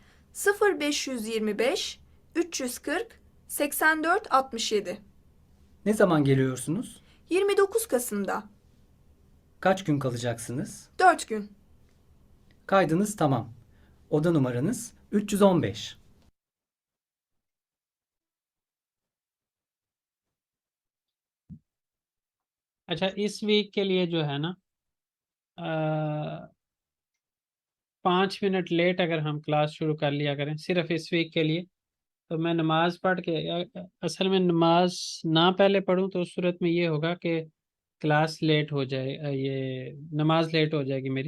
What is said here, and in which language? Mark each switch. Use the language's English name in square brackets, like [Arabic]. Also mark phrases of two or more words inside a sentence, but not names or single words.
[Turkish] 0525 340 84 67. Ne zaman geliyorsunuz? 29 Kasım'da. Kaç gün kalacaksınız? 4 gün. Kaydınız tamam. Oda numaranız 315. [Hindi] अच्छा, इस वीक के लिए जो है ना 5 मिनट लेट अगर हम क्लास शुरू कर लिया करें सिर्फ इस वीक के लिए, तो मैं नमाज पढ़ के असल में नमाज ना पहले पढ़ूं तो उस सूरत में ये होगा कि क्लास लेट हो जाए, ये नमाज लेट हो जाएगी मेरी।